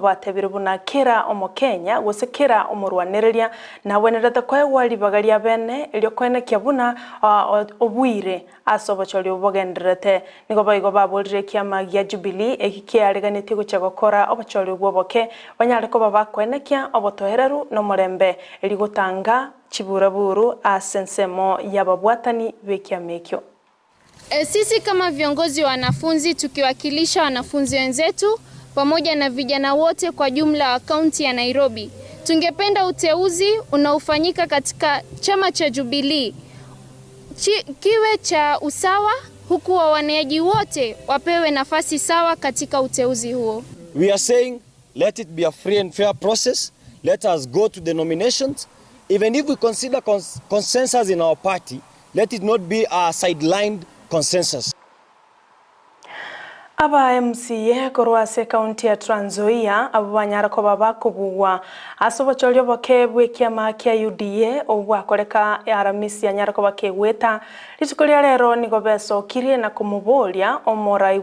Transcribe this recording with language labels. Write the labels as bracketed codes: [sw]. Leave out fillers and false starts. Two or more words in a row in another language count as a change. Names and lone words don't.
[guz] batebire buna kira omokenya gose kira omurwanereria na wenerete kwa wali bagaria bene elio kwene kyabuna obwire ase obachori obogenderete nigo baigo babolire kiama gya Jubilee ekikiareganite gucha gukora obachori oboke banyare ko babakwenekia obotohereru no murembe eligotanga chiburaburu asensemo yababwatani bekiamekyo. [sw] Sisi kama viongozi wa wanafunzi tukiwakilisha wanafunzi wenzetu pamoja na vijana wote kwa jumla wa kaunti ya Nairobi, tungependa uteuzi unaofanyika katika chama cha Jubilee kiwe cha usawa, huku wawaniaji wote wapewe nafasi sawa katika uteuzi huo. [en] We are saying let it be a free and fair process. Let us go to the nominations. Even if we consider consensus in our party, let it not be a sidelined consensus. [guz] Aba MCA korwase county ya Trans Nzoia abo banyara ko babakubugwa asobocholyo bokebwe kiama kya UDA obwakoreka aramisi yanyara ko bakegweta litukolia rero nigo besokirie na kumubolia omorai